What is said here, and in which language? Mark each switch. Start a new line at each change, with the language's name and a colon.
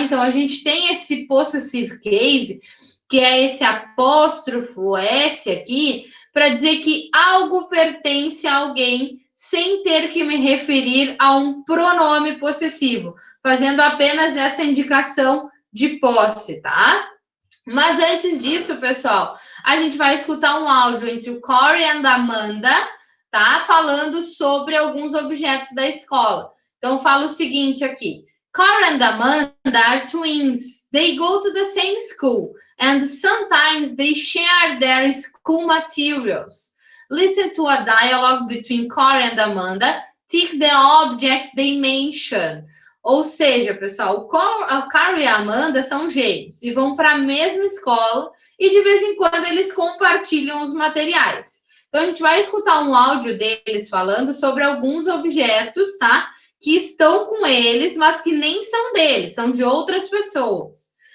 Portuguese: Então, a gente tem esse possessive case, que é esse apóstrofo S aqui, para dizer que algo pertence a alguém sem ter que me referir a um pronome possessivo, fazendo apenas essa indicação de posse, tá? Mas antes disso, pessoal, a gente vai escutar um áudio entre o Corey e a Amanda, tá? Falando sobre alguns objetos da escola. Então, fala o seguinte aqui.
English: Corey and Amanda are twins. They go to the same school, and sometimes they share their school materials. Listen to a dialogue between Corey and Amanda. Tick the objects they mention.
Portuguese: Ou seja, pessoal, o Corey e a Amanda são gêmeos e vão para a mesma escola e de vez em quando eles compartilham os materiais. Então, a gente vai escutar um áudio deles falando sobre alguns objetos, tá? Que estão com eles, mas que nem são deles, são de outras pessoas.